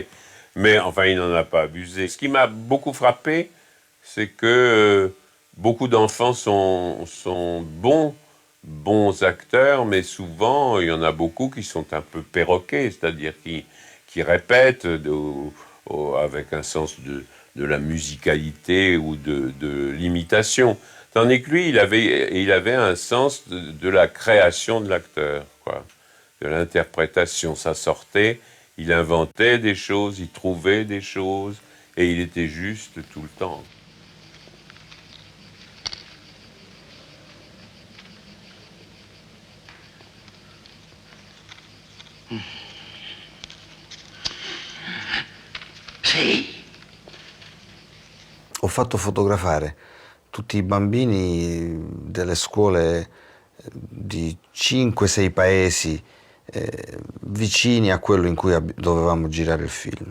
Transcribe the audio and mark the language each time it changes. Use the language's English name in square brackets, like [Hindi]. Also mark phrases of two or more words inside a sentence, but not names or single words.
[French] Mais enfin, il n'en a pas abusé. Ce qui m'a beaucoup frappé, c'est que beaucoup d'enfants sont bons acteurs, mais souvent, il y en a beaucoup qui sont un peu perroquets, c'est-à-dire qui qui répète avec un sens de la musicalité ou de l'imitation. Tandis que lui, il avait un sens de la création de l'acteur, quoi, de l'interprétation. Ça sortait, il inventait des choses, il trouvait des choses, et il était juste tout le temps. [Italian] Sì. Ho fatto fotografare tutti i bambini delle scuole di 5-6 paesi vicini a quello in cui dovevamo girare il film.